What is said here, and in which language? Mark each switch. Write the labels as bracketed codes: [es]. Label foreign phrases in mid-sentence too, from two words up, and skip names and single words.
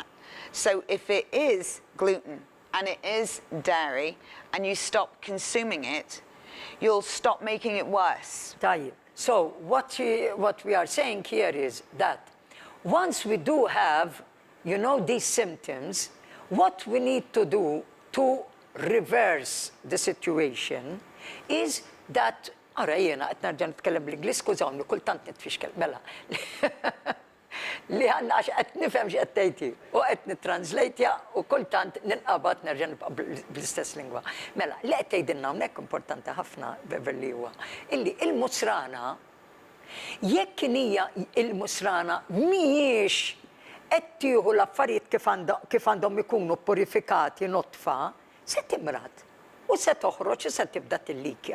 [en] So if it is gluten and it is dairy and you stop consuming it, you'll stop making it worse. So what we are saying here is that once we do have, you know, these symptoms, what we need to do to reverse the situation is that, [mt] ara jena, qed nerġa' nitkellem bl-Ingliż, skużawni, kultant nitfixkel, mela. Li għandna għax qed nifhem x'qed tgħidhi u qed nittranslejtja u kultant ninqabad nerġa' nibqa' bl-istess lingwa. Mela, li qed tgħidilna hawnhekk importanti ħafna Beverley huwa illi il-musrana jekk hija il-musrana mhijiex qed tieħu l-affarijiet kif għandhom ikunu purifikati notfa, se timrad u se toħroġ u se tibda tillikja.